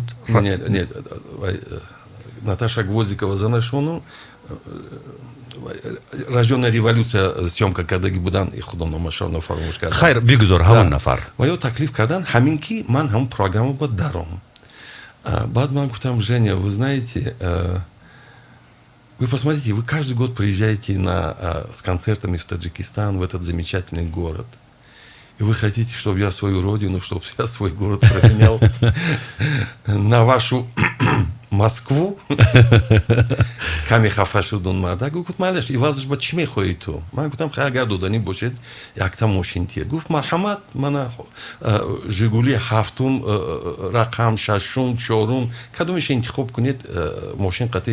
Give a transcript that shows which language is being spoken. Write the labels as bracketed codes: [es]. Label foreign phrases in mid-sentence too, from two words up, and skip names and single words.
[tg] не, Наташа Гвоздикова занашону, рождённая революция съёмка кардагӣ будан, худо номашро фаромӯш кардам. хайр, бигузор ҳамон нафар. ва ё таклиф кардан ҳамин ки ман ҳамон программа ба даром. Баъд ман гуфтам: [ru] Женя, вы знаете, вы посмотрите, вы каждый год приезжаете с концертами в Таджикистан, в этот замечательный город. И вы хотите, чтобы я свою родину, чтобы я свой город променял на вашу Москву? [tg] Каме хафа шудун марда. Гуфт: малеш, ивазаш ба чӣ мехоҳӣ ту? Ман гуфтам: агар доданӣ бошед, якта мошин тиед. Гуфт: марҳамат, мана Жигули 7-ум, рақам 6-ум, 4-ум, кадомеша интихоб кунед, мошин қатъи.